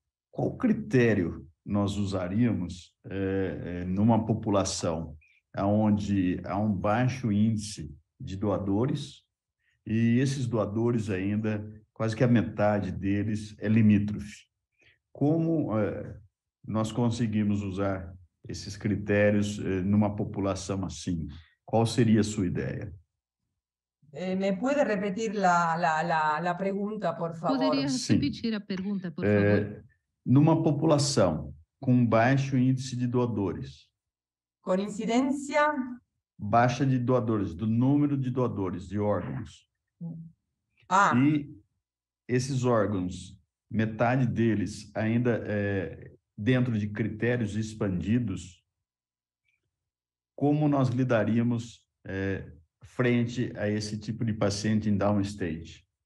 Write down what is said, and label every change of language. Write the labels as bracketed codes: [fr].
[pt] Qual critério nós usaríamos numa população onde há um baixo índice de doadores e esses doadores ainda, quase que a metade deles é limítrofe? Como nós conseguimos usar esses critérios numa população assim? Qual seria a sua ideia? [es] ¿Me puede repetir la pregunta, por favor? [pt] Poderia repetir a pergunta, por favor? Numa população com baixo índice de doadores. Com incidência? Baixa de doadores, do número de doadores de órgãos. E esses órgãos, metade deles ainda dentro de critérios expandidos, como nós lidaríamos frente a esse tipo de paciente em downstage?